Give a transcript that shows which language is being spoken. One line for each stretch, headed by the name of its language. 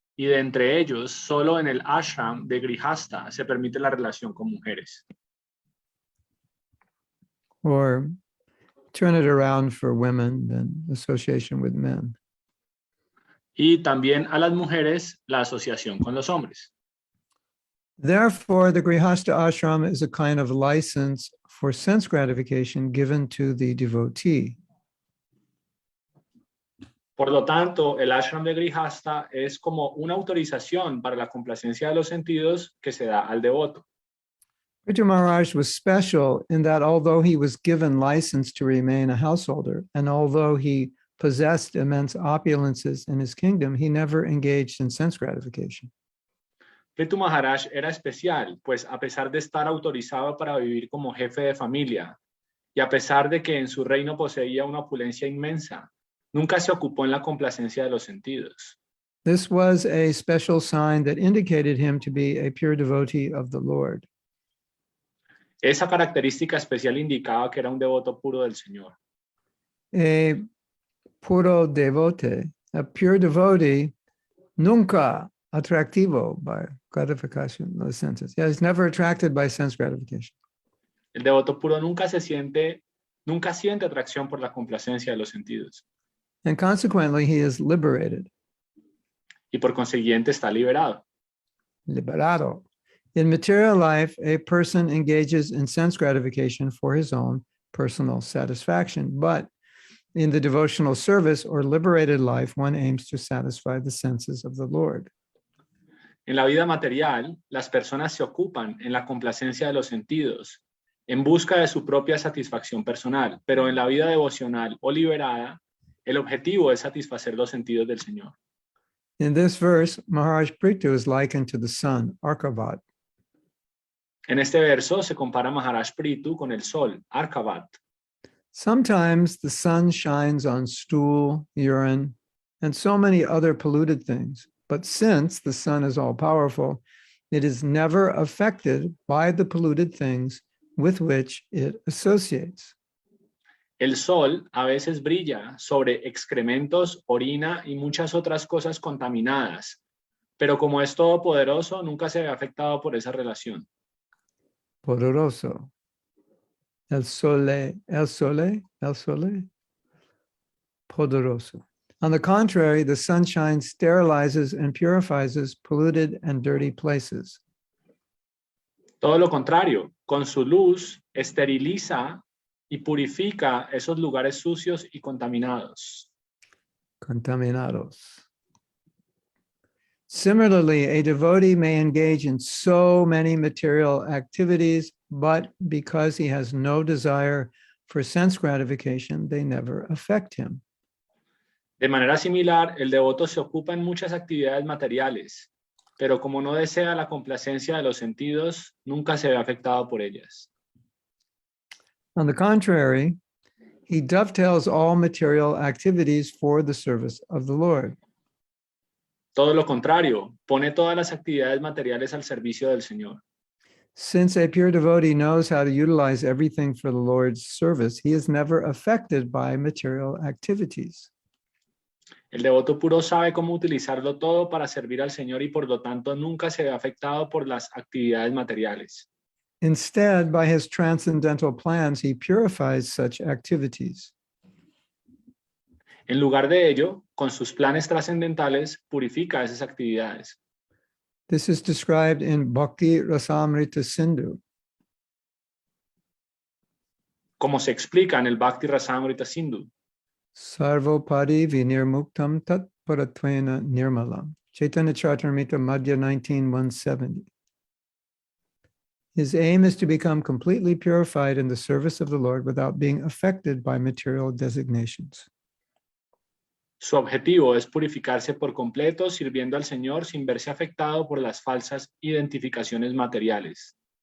Spanish: Y de entre ellos, solo en el ashram de grihastha se permite la relación con mujeres.
English: Or turn it around for women, then association with men.
Spanish: Y también a las mujeres la asociación con los hombres.
English: Therefore, the grihastha ashram is a kind of license for sense gratification given to the devotee.
Spanish: Por lo tanto, el ashram de grihastha es como una autorización para la complacencia de los sentidos que se da al devoto.
English: Pṛthu Maharaj was special in that although he was given license to remain a householder, and although he possessed immense opulences in his kingdom, he never engaged in sense gratification.
Spanish: Pṛthu Maharaj era especial, pues a pesar de estar autorizado para vivir como jefe de familia, y a pesar de que en su reino poseía una opulencia inmensa, nunca se ocupó en la complacencia de los sentidos.
English: This was a special sign that indicated him to be a pure devotee of the Lord.
Spanish: Esa característica especial indicaba que era un devoto puro del Señor. A puro devote,
English: a pure devotee,
Spanish: nunca atractivo
English: by gratification, those senses. Yeah, he's never attracted by sense gratification.
Spanish: El devoto puro nunca siente atracción por la complacencia de los sentidos.
English: And consequently, he is liberated.
Spanish: Y por consiguiente está liberado. Liberado.
English: In material life, a person engages in sense gratification for his own personal satisfaction. But in the devotional service or liberated life, one aims to satisfy the senses of the Lord.
Spanish: En la vida material, las personas se ocupan en la complacencia de los sentidos, en busca de su propia satisfacción personal, pero en la vida devocional o liberada, el objetivo es satisfacer los sentidos del Señor.
English: In this verse, Mahārāja Pṛthu is likened to the sun, Arkavat.
Spanish: En este verso se compara Mahārāja Pṛthu con el sol, Arkavat.
English: Sometimes the sun shines on stool, urine, and so many other polluted things. But since the sun is all-powerful, it is never affected by the polluted things with which it associates.
Spanish: El sol a veces brilla sobre excrementos, orina y muchas otras cosas contaminadas, pero como es todopoderoso, nunca se ve afectado por esa relación. Poderoso. El sole, poderoso.
English: On the contrary, the sunshine sterilizes and purifies polluted and dirty places.
Spanish: Todo lo contrario, con su luz esteriliza y purifica esos lugares sucios y contaminados. Contaminados.
English: Similarly, a devotee may engage in so many material activities, but because he has no desire for sense gratification, they never affect him.
Spanish: De manera similar, el devoto se ocupa en muchas actividades materiales, pero como no desea la complacencia de los sentidos, nunca se ve afectado por ellas.
English: On the contrary, he dovetails all material activities for the service of the Lord.
Spanish: Todo lo contrario, pone todas las actividades materiales al servicio del Señor.
English: Since a pure devotee knows how to utilize everything for the Lord's service, he is never affected by material activities.
Spanish: El devoto puro sabe cómo utilizarlo todo para servir al Señor y por lo tanto nunca se ve afectado por las actividades materiales.
English: Instead, by his transcendental plans, he purifies such activities.
Spanish: En lugar de ello, con sus planes trascendentales, purifica esas actividades.
English: This is described in Bhakti Rasamrita Sindhu.
Spanish: Como se explica en el Bhakti Rasamrita Sindhu.
Sanskrit: Sarvopadi vinirmuktam tat paratvena nirmalam.
English: Chaitanya Charitamrita Madhya 19:170. His aim is to become completely purified in the service of the Lord without being affected by material designations.
Spanish: Su objetivo es purificarse por completo sirviendo al Señor sin verse afectado por las falsas identificaciones materiales.